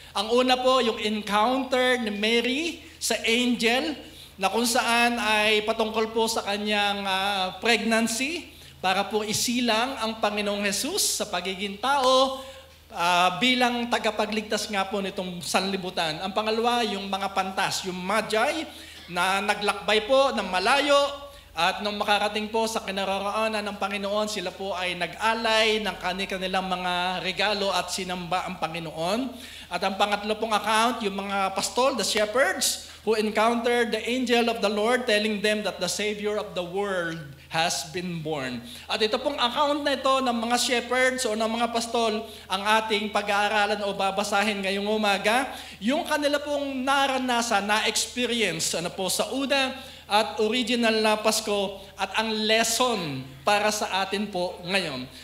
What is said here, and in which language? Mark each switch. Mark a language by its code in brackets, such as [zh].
[tl] Ang una po, yung encounter ni Mary sa angel, na kung saan ay patungkol po sa kanyang pregnancy, para po isilang ang Panginoong Jesus sa pagiging tao, bilang tagapagligtas nga po nitong sanlibutan. Ang pangalawa, yung mga pantas, yung Magi, na naglakbay po ng malayo, at nung makarating po sa kinaroroonan ng Panginoon, sila po ay nag-alay ng kanilang mga regalo at sinamba ang Panginoon. At ang pangatlo pong account, yung mga pastol, [en] the shepherds, who encountered the angel of the Lord telling them that the Savior of the world has been born. [tl] At ito pong account na ito ng mga shepherds o ng mga pastol ang ating pag-aaralan o babasahin ngayong umaga. Yung kanila pong naranasan, na-experience sa una at original na Pasko at ang lesson para sa atin po ngayon.